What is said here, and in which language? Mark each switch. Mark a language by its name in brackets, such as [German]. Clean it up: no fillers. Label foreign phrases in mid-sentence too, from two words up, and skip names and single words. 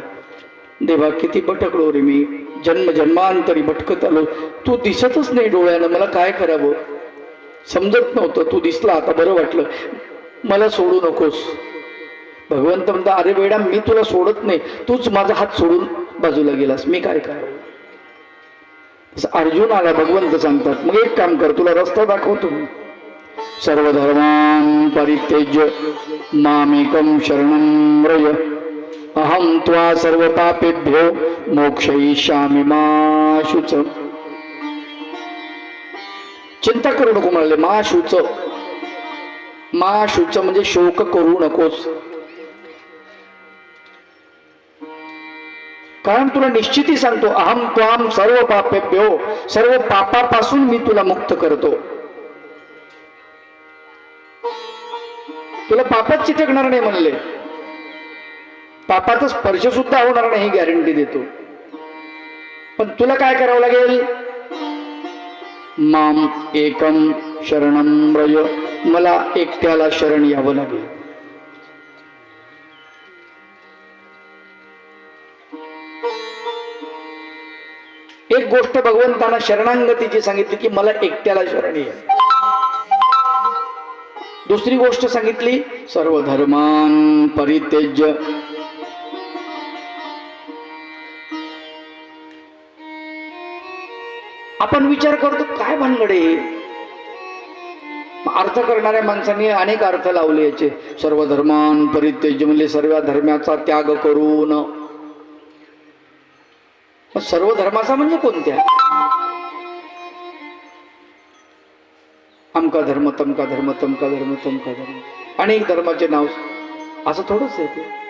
[Marathi] देवा किती भटकलो रे मी, जन्म जन्मांतरी भटकत आलो, तू दिसतच नाही डोळ्यानं, मला काय करावं समजत नव्हतं. तू दिसला आता बरं वाटलं, मला सोडू नकोस. भगवंत म्हणता, अरे बेडा मी तुला सोडत नाही, तूच माझा हात सोडून बाजूला गेलास, मी काय करावं. अर्जुन आला, भगवंत सांगतात, मग एक काम कर, तुला रस्ता दाखवतो. [Sanskrit] सर्वधर्मान् परित्यज्य मामेकं शरणं व्रज अहं त्वा सर्व पापेभ्यो मोक्षयिष्यामि मा शुच. [Marathi] चिंता करू नको म्हणाले. [Sanskrit] मा शुच, मा शुच [Marathi] म्हणजे शोक करू नकोस, कारण तुला निश्चिती सांगतो, [Sanskrit] अहम त्वाम सर्व पापेभ्यो, [Marathi] सर्व पापापासून मी तुला मुक्त करतो. तुला पापात चिटकणार नाही म्हणले, पापाचा स्पर्श सुद्धा होणार नाही ही गॅरंटी देतो. पण तुला काय करावं लागेल? [Sanskrit] माम एकम शरणं व्रज, [Marathi] मला एकट्याला शरण यावं लागेल. एक गोष्ट भगवंतांना शरणांगतीची सांगितली की मला एकट्याला शरण ये. दुसरी गोष्ट सांगितली [Sanskrit] सर्व धर्मान् परित्यज्य. [Marathi] आपण विचार करतो काय भानगडे, अर्थ करणाऱ्या माणसांनी अनेक अर्थ लावले याचे. [Sanskrit] सर्व धर्मान् परित्यज्य [Marathi] म्हणजे सर्व धर्माचा त्याग करून. सर्व धर्माचा म्हणजे कोणत्या? अमका धर्म, तमका धर्म, तमका धर्म, तमका धर्म, अनेक धर्माचे नाव, असं थोडंच आहे ते.